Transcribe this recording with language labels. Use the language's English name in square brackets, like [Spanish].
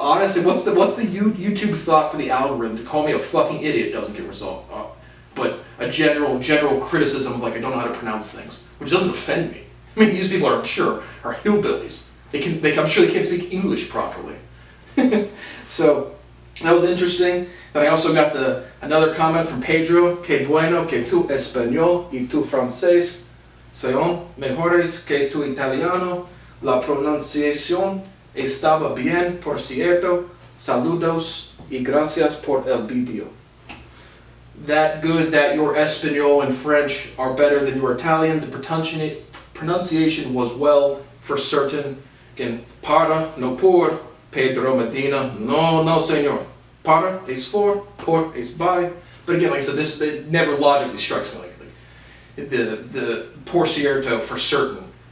[English] Honestly, what's the YouTube thought for the algorithm to call me a fucking idiot doesn't get resolved, but a general criticism of, like, I don't know how to pronounce things, which doesn't offend me. I mean, these people are hillbillies. I'm sure they can't speak English properly. So that was interesting. Then I also got another comment from Pedro. [Spanish] Que bueno que tu español y tu francés son mejores que tu italiano. La pronunciación estaba bien, por cierto. Saludos y gracias por el video. [English] That good that your Espanol and French are better than your Italian. The pronunciation was well for certain. Again, [Spanish] para, no por. Pedro Medina, no señor. Para es for, por es by. [English] But again, like I said, it never logically strikes me like the [Spanish] por cierto [English] for certain.